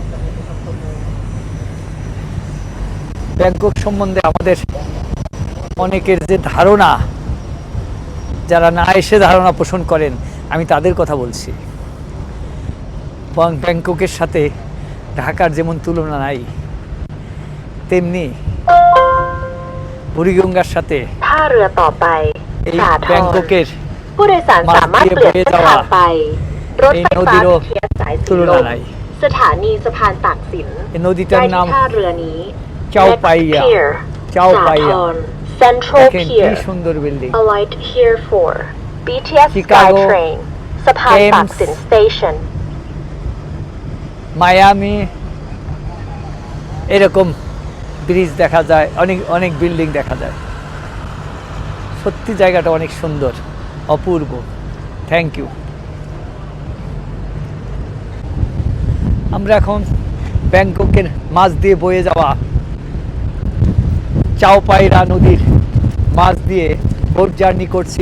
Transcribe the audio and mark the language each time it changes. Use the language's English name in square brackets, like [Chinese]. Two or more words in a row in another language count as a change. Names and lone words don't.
[Bangla] ব্যাংকক সম্বন্ধে আমাদের অনেকের যে ধারণা, যারা না এসে ধারণা পোষণ করেন, আমি তাদের কথা বলছি। ব্যাংককের সাথে ঢাকার যেমন তুলনা নাই, তেমনি বুড়িগঙ্গার সাথে [Thai] ท่าเรือต่อไป [Bangla] এই [Thai] สาทร [Bangla] ব্যাংককের [Thai] ผู้โดยสารสามารถเปลี่ยนเส้นทางไป รถไฟฟ้า BTS สายสีลมสถานีสะพานตากสิน [Bangla] এই নদীটার [Thai] ได้ [Bangla] নাম [Thai] ที่ท่าเรือนี้ [Bangla] চাও পাইয়া। [English] Next pier, [Bangla] চাও পাইয়া। [English] สาทร Central [Bangla] দেখেন কি [English] Pier, [Bangla] সুন্দর বিল্ডিং। [English] alight here for BTS [Bangla] Chicago, [English] SkyTrain สะพานตากสิน Station [Bangla] মায়ামি এরকম ব্রিজ দেখা যায়, অনেক অনেক বিল্ডিং দেখা যায়। সত্যি জায়গাটা অনেক সুন্দর, অপূর্ব। [English] thank you. [Bangla] আমরা এখন ব্যাংককের মাঝ দিয়ে বয়ে যাওয়া চাও পায়রা নদীর মাঝ দিয়ে [English] boat journey [Bangla] করছি।